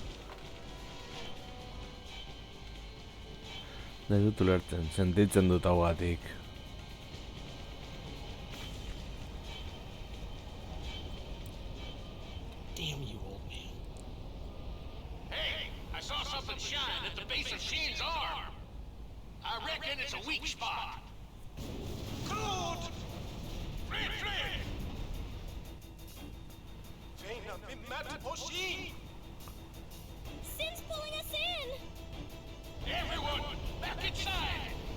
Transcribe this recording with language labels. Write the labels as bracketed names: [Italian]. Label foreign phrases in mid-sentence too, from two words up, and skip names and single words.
[Basque] Nahi dut ulertzen, sentitzen dut haugatik. [English] Damn you, old man. Hey, I saw something shine at the base of Shane's arm. I reckon it's a weak spot. Good! Retreat! Sin's pulling us in! Everyone, back inside!